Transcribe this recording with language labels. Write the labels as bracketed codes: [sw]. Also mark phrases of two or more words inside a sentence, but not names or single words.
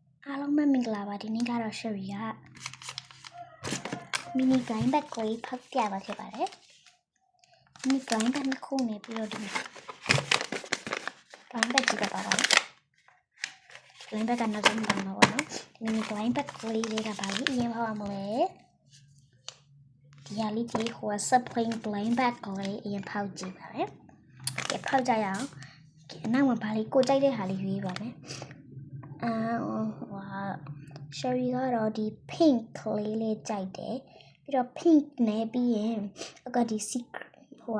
[my] အားလုံးပဲမင်္ဂလာပါဒီနေ့ကတော့ Sherry က [en] mini blind bag [my] ကိုဖောက်ပြပါဖြစ်ပါတယ် [en] mini blind bag [my] နှစ်ခုနဲ့ပြီးတော့ဒီ [en] blind bag [my] ကြည့်ပါပါ [en] blind bag [my] ကနောက်ဆုံးမှာပါနော် [en] mini blind bag [my] ကိုလေးတွေကပါလိအရင်ဖောက်ရမလဲဒီဟာလေးဒီဟို [en] spring blind bag [my] ကိုလေးအရင်ဖောက်ကြည့်ပါမယ်ကဲဖောက်ကြရအောင်အနောက်မှာပါလိကိုကြိုက်တဲ့ဟာလေးရွေးပါမယ် Sherry ကတော့ဒီ pink လေးလေးကြိုက်တယ်ပြီးတော့ pink နဲ့ပြီးရင်အခုဒီ secret ဟို